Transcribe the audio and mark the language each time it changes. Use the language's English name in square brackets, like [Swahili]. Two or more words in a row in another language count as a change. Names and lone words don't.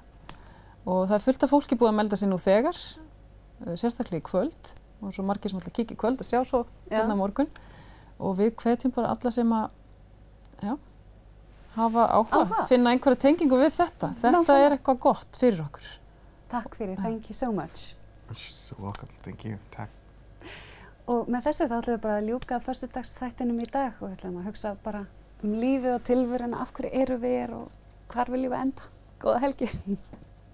[Icelandic] Og það fullt af fólki búið að melda sig nú þegar, sérstaklega í kvöld og svo margir sem ætla að kíkja í kvöld að sjá svo hérna morgun. Og við hvetjum bara alla sem að hafa áhuga, finna einhverja tengingu við þetta. Þetta eitthvað gott fyrir okkur. Takk fyrir, [English] thank you so much. You're so welcome, thank you. [Icelandic] Takk. Og með þessu þá ætlum við bara að ljúka föstudagsþættinum í dag og við ætlum að hugsa bara lífið og tilveruna, af hverju eru við og hvar viljum við enda. Góða helgi.